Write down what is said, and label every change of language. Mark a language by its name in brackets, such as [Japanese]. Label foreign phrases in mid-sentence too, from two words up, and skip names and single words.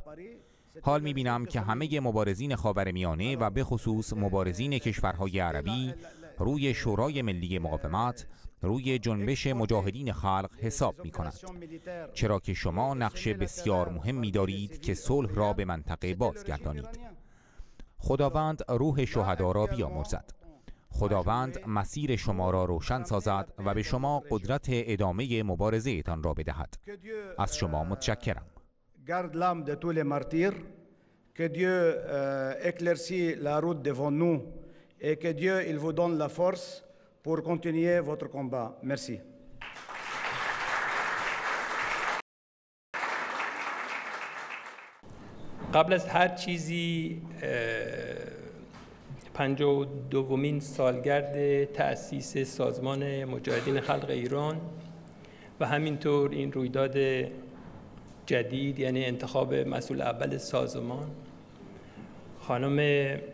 [Persian] حال می‌بینم که همه مبارزین خاورمیانه و به خصوص مبارزین کشورهای عربی روی شورای ملی مقاومت، روی جنبش مجاهدین خلق حساب می‌کنند، چرا که شما نقش بسیار مهمی دارید که صلح را به منطقه بازگردانید. خداوند روح شهدا را بیامرزد. خداوند مسیر شما را روشن سازد و به شما قدرت ادامه مبارزه تان را بدهد. از شما متشکرم. [French] Garde l'âme de tous les martyrs, que Dieu éclaircit la route devant nous et que Dieu il vous donne la force pour continuer votre combat. Merci. [Persian] قبل از هر چیزی 52مین سالگرد تأسیس سازمان مجاهدین خلق ایران و همینطور این رویداد جدید یعنی انتخاب مسئول اول سازمان خانم